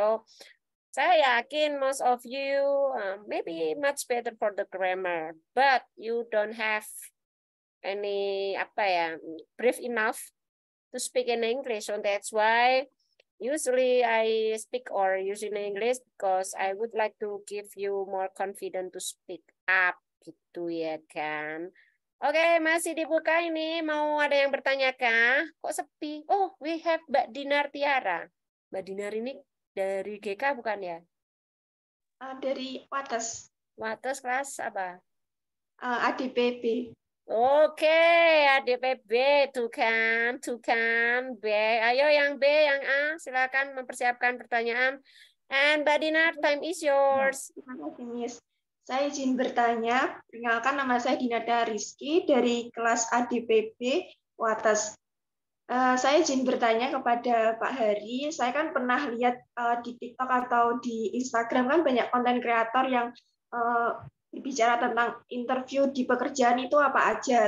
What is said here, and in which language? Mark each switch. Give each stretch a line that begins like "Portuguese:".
English: So,
Indonesian: saya yakin
English: most of you maybe much better for the grammar, but you don't have any
Indonesian: apa ya,
English: brief enough to speak in English. So that's why usually I speak or using English because I would like to give you more confident to speak up
Indonesian: gitu ya kan. Oke, masih dibuka ini. Mau ada yang bertanya kah? Kok sepi?
English: Oh, we have
Indonesian: Mbak Dinar Tiara. Mbak Dinar ini dari GK bukan ya? Dari Wates. Wates kelas apa? ADPB. Oke, ADPB, tuh kan, B. Ayo yang B, yang A, silakan mempersiapkan pertanyaan.
English: And Mbak Dinar, time is yours.
Indonesian: Terima kasih, Miss. Saya izin bertanya, perkenalkan nama saya Dinada Rizky dari kelas ADPB Wates. Saya izin bertanya kepada Pak Hari, saya kan pernah lihat di TikTok atau di Instagram kan banyak konten kreator yang berbicara tentang interview di pekerjaan itu apa aja.